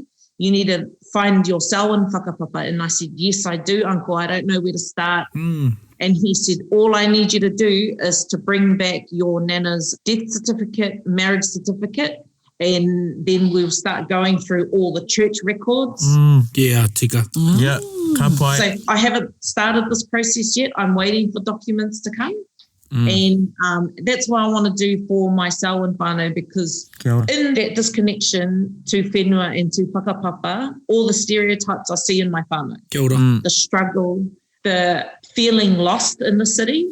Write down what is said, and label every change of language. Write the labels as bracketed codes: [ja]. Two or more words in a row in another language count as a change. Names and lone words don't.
[en] You need to find your Selwyn whakapapa." And I said, "Yes, I do, uncle. I don't know where to start." And he said, "All I need you to do is to bring back your nana's death certificate, marriage certificate, and then we'll start going through all the church records." Tika. Yeah, [mi] ka pai. [en] So I haven't started this process yet. I'm waiting for documents to come. And that's what I want to do for my Selwyn whānau, because in that disconnection to whenua and to whakapapa, all the stereotypes I see in my whānau. The struggle, the feeling lost in the city.